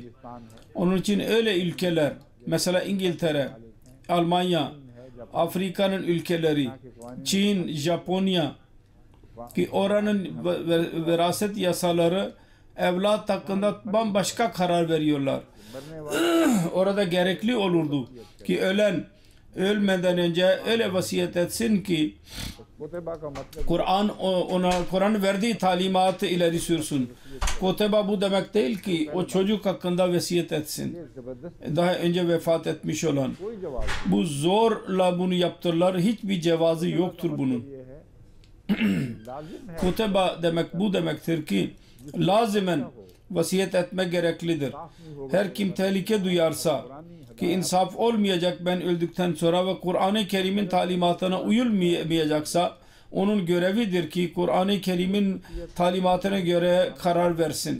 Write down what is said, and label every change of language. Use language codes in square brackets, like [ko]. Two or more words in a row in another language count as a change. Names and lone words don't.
[tr] Onun için öyle ülkeler mesela İngiltere, Almanya, Afrika'nın ülkeleri, Çin, Japonya ki oranın veraset yasaları evlat hakkında bambaşka karar veriyorlar. Orada gerekli olurdu ki ölen ölmeden önce öyle vasiyet etsin ki [ur] کتب کا مطلب [tr] Kur'an verdiği talimatı ileri sürsün. Koteba bu demek değil ki o çocuk hakkında vasiyet etsin. [ur] زبردست [tr] Daha önce vefat etmiş olan. [ur] کوئی جواب [tr] Bu zorla bunu yaptırırlar. Hiçbir cevazı yoktur bunun. [ur] یہ ہے لازم ہے [tr] Kuteba demek bu demektir ki lazimen vasiyet etme gereklidir. Her kim tehlike duyarsa ki insaf olmayacak ben öldükten sonra ve Kur'an-ı Kerim'in talimatına uyulmayacaksa onun görevidir ki Kur'an-ı Kerim'in talimatına göre karar versin.